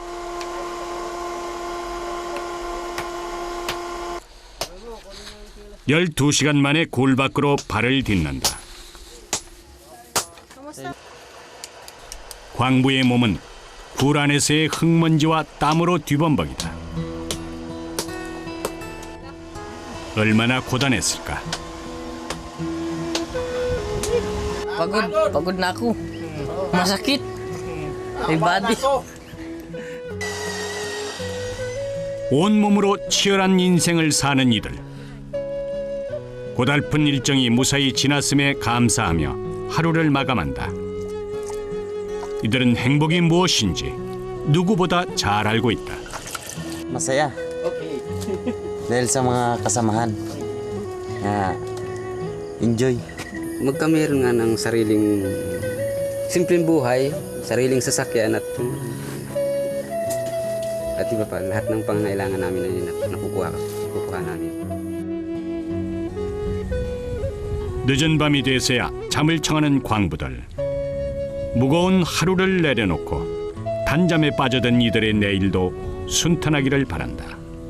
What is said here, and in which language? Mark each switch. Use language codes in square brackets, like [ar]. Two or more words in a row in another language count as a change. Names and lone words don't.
[ko] (12시간) 만에 골 밖으로 발을 딛는다. 광부의 몸은 굴 안에서의 흙먼지와 땀으로 뒤범벅이다. 얼마나 고단했을까. [tl] Pagod na ako. Masakit. May body. [ko] 온몸으로 치열한 인생을 사는 이들. 고달픈 일정이 무사히 지났음에 감사하며 하루를 마감한다. 이들은 행복이 무엇인지 누구보다 잘 알고 있다. [tl] Masaya. Dahil sa mga kasamahan. [en] Enjoy. [tl] Magkameron nga ng sariling simpleng buhay, sariling sasakyan at iba pa, lahat ng pangangailangan namin ay nakukuha namin. [ko] 늦은 밤이 돼서야 잠을 청하는 광부들. 무거운 하루를 내려놓고 단잠에 빠져든 이들의 내일도 순탄하기를 바란다.